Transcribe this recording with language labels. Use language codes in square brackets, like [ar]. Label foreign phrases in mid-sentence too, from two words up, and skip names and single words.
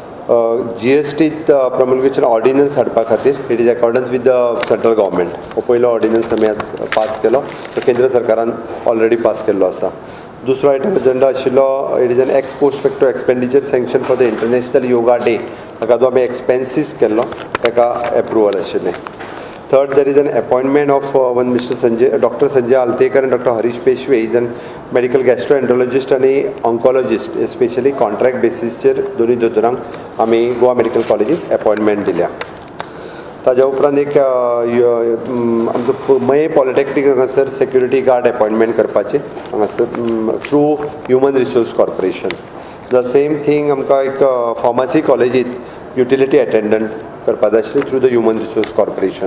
[en] GST promulgation ordinance [kok] हाडपा खातीर [en] it is accordance with the central government. [kok] हो पयलो ऑर्डिनन्स आमी आज पास केलो, तो केंद्र सरकारान ऑलरेडी पास केल्लो आसा. दुसरो आयटम एजेंडा आशिल्लो [en] it is an ex post facto expenditure sanction for the International Yoga Day. [kok] ताका जो आमी एक्सपेन्सीस केल्लो ताका एप्रुवल आशिल्लें. [en] Third, there is an appointment of one Dr. Sanjay Altekar and Dr. Harish Peshwe. He is a medical gastroenterologist and a oncologist, especially contract basis [kok] चेर दोन्ही दोतोरांक आमी गोवा मेडिकल कॉलेजीत अपॉइंटमेंट दिल्या. ताज्या उपरांत एक आमचो मये पॉलिटेक्निक हांगासर [en] security guard appointment [kok] करपाचे हांगासर थ्रू ह्युमन रिसोर्स कॉर्पोरेशन. [en] the same thing [kok] आमकां एक फार्मसी कॉलेजीत [en] utility attendant [kok] करपाक जाय आशिल्ली [en] through the [kok] ह्युमन रिसोर्स कॉर्पोरेशन.